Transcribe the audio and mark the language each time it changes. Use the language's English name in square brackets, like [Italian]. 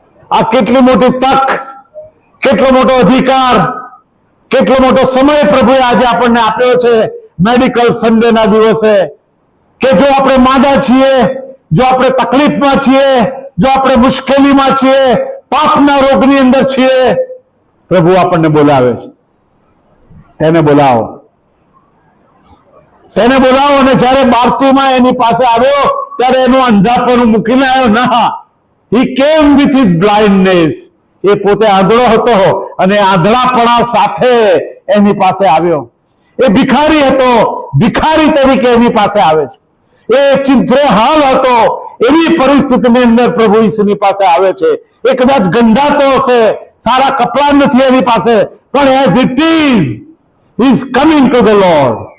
[Gujarati] આ કેટલી મોટી તક, કેટલો મોટો અધિકાર, કેટલો મોટો સમય પ્રભુએ આજે આપણને આપ્યો છે મેડિકલ સન્ડેના દિવસે, કે જો આપણે માંદા છીએ, જો આપણે તકલીફમાં છીએ, જો આપણે મુશ્કેલીમાં છીએ, પાપના રોગની અંદર છીએ, પ્રભુ આપણને બોલાવે છે. તેને બોલાવો. તેને બોલાવો. અને જ્યારે બારતીમાં એની પાસે આવ્યો ત્યારે એનું અંધાપણું મૂકીને આવ્યો ના. [English] He came with his blindness. [Gujarati] એ પોતે આંધળો હતો અને આંધળાપણા સાથે એની પાસે આવ્યો. એ ભિખારી હતો, ભિખારી તરીકે એની પાસે આવે છે. એ ચિંતરે હાલ હતો, એવી પરિસ્થિતિની અંદર પ્રભુ ઈસુની પાસે આવે છે. એ કદાચ ગંધાતો હશે, સારા કપડા નથી એની પાસે, પણ [English] As it is he is coming to the lord.